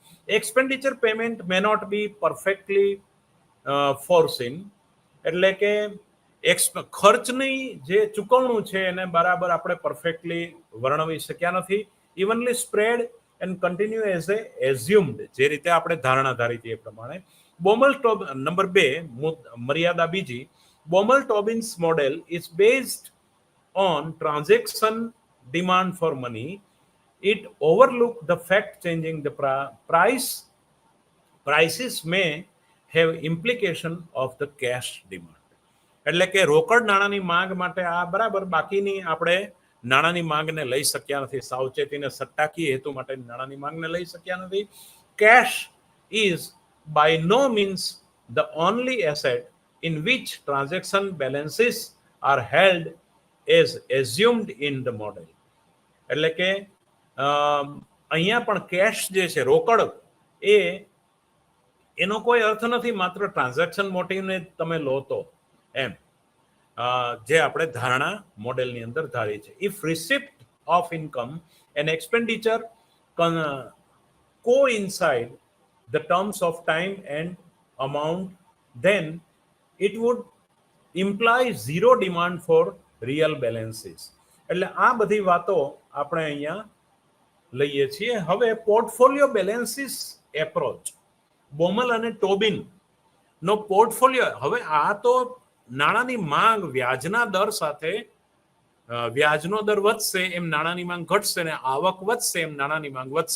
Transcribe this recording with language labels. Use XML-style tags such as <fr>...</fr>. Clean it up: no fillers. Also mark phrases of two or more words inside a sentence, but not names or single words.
<en>expenditure payment may not be perfectly foreseen,</en> <gu>એટલે કે ખર્ચની જે ચૂકવણું છે એને બરાબર આપણે પરફેક્ટલી વર્ણવી શક્યા નથી.</gu> <en>evenly spread and continue as a assumed,</en> <gu>જે રીતે આપણે ધારણા ધારી હતી એ પ્રમાણે.</gu> <en>number 2,</en> <gu>મર્યાદા બીજી,</gu> <en>Baumol-Tobin's model is based on transaction demand for money. It overlook the fact changing the prices may have implication of the cash demand.</en> <gu>એટલે કે રોકડ નાણાંની માંગ માટે આ બરાબર, બાકીની આપણે નાણાંની માંગને લઈ શક્યા નથી, સાવચેતીને સટ્ટાકીય હેતુ માટે નાણાંની માંગને લઈ શક્યા નથી.</gu> <en>કેશ is by no means the only asset in which transaction balances are held as assumed in the model.</en> <gu>એટલે કે અહીંયા પણ કેશ જે છે, રોકડ, એનો કોઈ અર્થ નથી માત્ર</gu> <en>transaction motiveને</en> <gu>તમે લો તો, એમ જે આપણે ધારણા મોડેલની અંદર ધારી છે.</gu> <en>if receipt of income and expenditure coincide the terms of time and amount, then it would imply zero demand for real balances.</en> <gu>એટલે આ બધી વાતો આપણે અહીંયા લઈએ છીએ. હવે</gu> <en>portfolio balances approach,</en> <gu>બોમલ અને ટોબિન નો પોર્ટફોલિયો. હવે આ તો નાણાંની માંગ વ્યાજના દર સાથે, વ્યાજનો દર વધશે એમ નાણાંની માંગ ઘટશે, ને આવક વધશે એમ નાણાંની માંગ વધશે.</gu>